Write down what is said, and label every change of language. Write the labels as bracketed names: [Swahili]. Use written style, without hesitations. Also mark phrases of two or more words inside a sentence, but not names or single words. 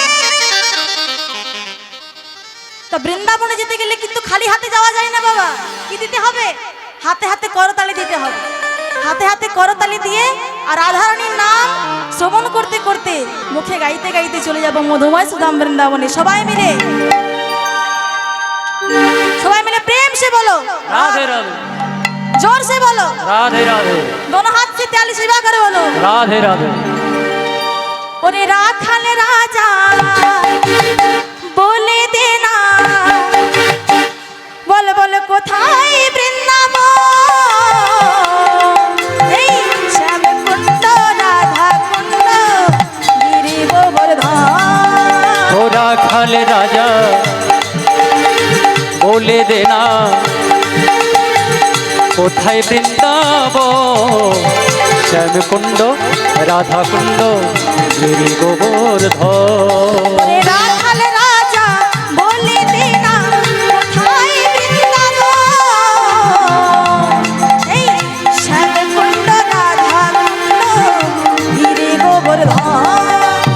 [Bangla] তো বৃন্দাবনে যেতে গেলে কিন্তু খালি হাতে যাওয়া যায় না বাবা, কি দিতে হবে? হাতে হাতে করতালি দিতে হবে। হাতে হাতে করতালি দিয়ে আর রাধারানীর নাম শ্রবণ করতে করতে মুখে গাইতে গাইতে চলে যাব মধুময় শ্রীধাম বৃন্দাবনে। সবাই মিলে প্রেম [Hindi] से बोलो राधे राधे, जोर से बोलो राधे राधे, दोनों हाथ से ताली सेवा करे बोलो राधे राधे। [Bangla] ওরে রাখাল রাজা বলে দেনা বল বল কোথায় বৃন্দাবন, এই শ্যাম কুণ্ড রাধা কুণ্ড গিরি গোবর্ধন। থোড়া খাল রাজা বলে দেনা, কোথায় বৃন্দাবন, শ্যাম কুণ্ড রাধা কুণ্ড গিরি গোবর্ধন। ওরে রাখাল রাজা বলে দেনা, কোথায় বৃন্দাবন, এই শ্যাম কুণ্ড রাধা কুণ্ড গিরি গোবর্ধন।